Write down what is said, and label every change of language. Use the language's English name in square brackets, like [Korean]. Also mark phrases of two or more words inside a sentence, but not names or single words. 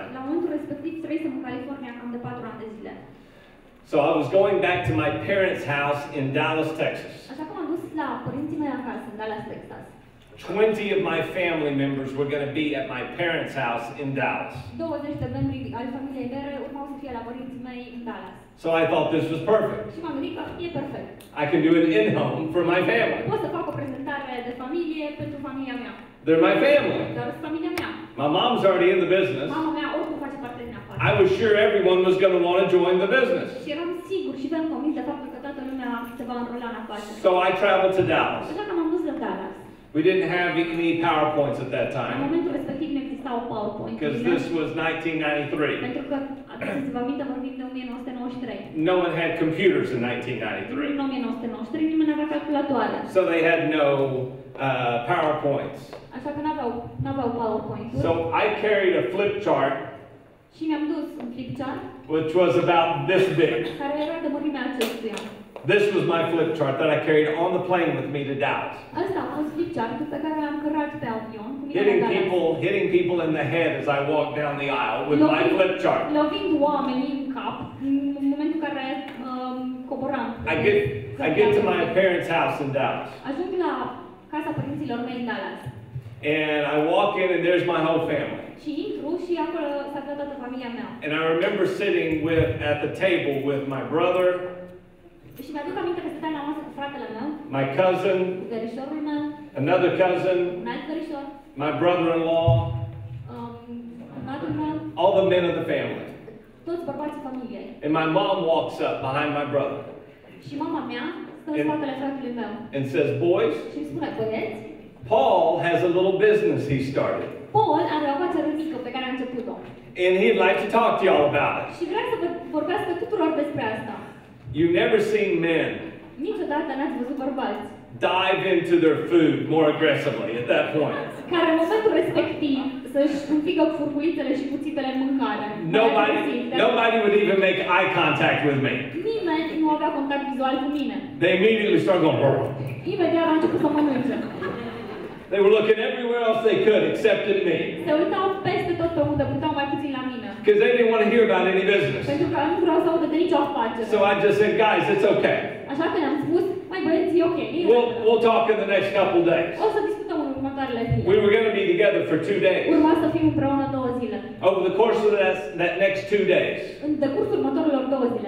[Romanian] La momentul respectiv trăisem în California cam de 4 ani de zile. [English] So I was going back to my parents' house in Dallas, Texas. [Romanian] Așa că m-am dus la părinții mei acasă în Dallas, Texas. [English] 20 of my family members were going to be at my parents' house in Dallas. [Romanian] 20 de membri ai familiei mele urmau să fie la părinții mei în Dallas. [English] So I thought this was perfect. [Romanian] Și m-am gândit că e perfect. [English] I can do an in-home for my family. [Romanian] Pot să fac o prezentare de familie pentru familia mea. [English] They're my family. [Romanian] Doar familia mea. [English] My mom's already in the business. [Romanian] Mama mea oricum face parte din afacere. [English] I was sure everyone was going to want to join the business. [Romanian] Și eram sigur și eram convins de faptul că toată lumea se va înrola în afacere. [English] So I traveled to Dallas. [Romanian] Așa că m-am dus la Dallas. [English] We didn't have any PowerPoints at that [Romanian] În [English] time. [Romanian] momentul respectiv nu existau PowerPoint. [English] Because this was 1993. [Romanian] Pentru că, aduceți-vă aminte, vorbim de 1993. [English] No one had computers in [Romanian] În 1993. 1993 nimeni n-avea calculatoare. [English] So they had no PowerPoints. [Romanian] Așa că n-aveau PowerPoint-uri. [English] So I carried a flip chart, [Romanian] Și mi-am dus un [English] flip chart, which was about this big. [Romanian] care era de mărimea acestuia. [English] This was my flip chart that I carried on the plane with me to Dallas. [Romanian] Asta a fost [English] flip chart [Romanian] pe care l-am cărat pe avion cu mine la Dallas. [English] Hitting people in the head as I walked down the aisle with my flip chart. [Romanian] Lovind oamenii în cap în momentul în care coboram. [English] I get to my parents' house in Dallas. [Romanian] Ajung la casa părinților mei în Dallas. [English] And I walk in and there's my whole family. [Romanian] Și intru și acolo s-a aflat toată familia mea. [English] And I remember sitting at the table with my brother, [Romanian] Și mi-aduc aminte că stăteam la masă cu fratele meu, [English] my cousin, [Romanian] cu verișorul meu, [English] another cousin, [Romanian] un alt verișor, [English] my brother-in-law, [Romanian] natul meu, [English] all the men of the family. [Romanian] toți bărbații familiei. [English] And my mom walks up behind my brother [Romanian] Și mama mea stă în spatele fratelui meu [English] and says, "Boys, [Romanian] și îmi spune, băieți, [English] Paul has a little business he started. [Romanian] Paul are o afacere mică pe care a început-o. [English] And he'd like to talk to y'all about it." [Romanian] Și vrea să vorbească tuturor despre asta. [English] You've never seen men [Romanian] Niciodată n-ați văzut bărbați [English] dive into their food more aggressively at that point. [Romanian] care în momentul respectiv să-și înfigă furculițele și cuțitele în mâncare. [English] Nobody would even make eye contact with me. [Romanian] Nimeni nu avea contact vizual cu mine. [English] They immediately started going, "Brr." [Romanian] Imediat a început să mănânce. [English] They were looking everywhere else they could except at me. [Romanian] Se uitau peste tot pe unde puteau mai puțin la mine. [English] Because they didn't want to hear about any business. [Romanian] Pentru că nu vreau să audă de nicio afacere. [English] So I just said, "Guys, it's okay. [Romanian] Așa că ne-am spus, mai băieți, e ok. [English] We'll talk in the next couple days." [Romanian] O să discutăm în următoarele următoarele zile. [English] We were going to be together for 2 days. [Romanian] Urma să fim împreună 2 zile. [English] Over the course of that next 2 days, [Romanian] În decursul următorilor 2 zile,